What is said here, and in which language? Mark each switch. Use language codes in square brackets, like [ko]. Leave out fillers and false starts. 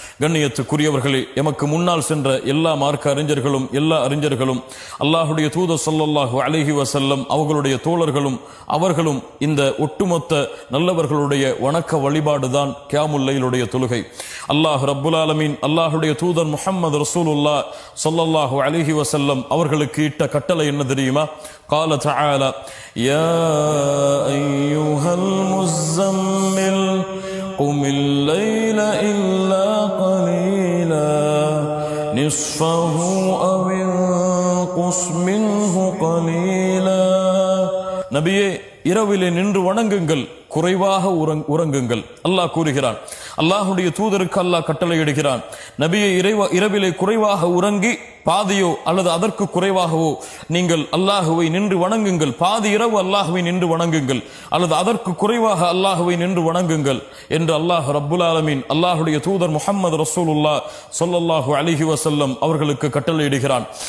[ta] கண்ணியத்துக்குரியவர்களே, எமக்கு முன்னால் சென்ற எல்லா மார்க்க அறிஞர்களும் எல்லா அறிஞர்களும் அல்லாஹுடைய தூதர் ஸல்லல்லாஹு அலைஹி வஸல்லம் அவர்களுடைய தோழர்களும் அவர்களும் இந்த ஒட்டுமொத்த நல்லவர்களுடைய வணக்க வழிபாடுதான் கியாமுல் லைலுடைய தொழுகை. அல்லாஹ் ரப்புல் ஆலமீன் அல்லாஹுடைய தூதர் முஹம்மது ரசூலுல்லாஹ் ஸல்லல்லாஹு அலைஹி வஸல்லம் அவர்களுக்கு இட்ட கட்டளை என்ன தெரியுமா? [ar] قال تعالى يا أيها المزمل قم الليل إلا قليلا نصفه أو انقص منه قليلا. [ta] நபியே, இரவிலே நின்று வணங்குங்கள், குறைவாக உறங்குங்கள். அல்லாஹ் கூறுகிறான். அல்லாஹுடைய தூதருக்கு அல்லாஹ் கட்டளையிடுகிறான், நபியை இரவிலே குறைவாக உறங்கி பாதியோ அல்லது அதற்கு குறைவாகவோ நீங்கள் அல்லாஹுவை நின்று வணங்குங்கள். பாதி இரவு அல்லாஹுவை நின்று வணங்குங்கள் அல்லது அதற்கு குறைவாக அல்லாஹுவை நின்று வணங்குங்கள் என்று அல்லாஹ் ரப்புல் ஆலமீன் அல்லாஹுடைய தூதர் முஹம்மது ரசூலுல்லாஹ் ஸல்லல்லாஹு அலைஹி வஸல்லம் அவர்களுக்கு கட்டளையிடுகிறான்.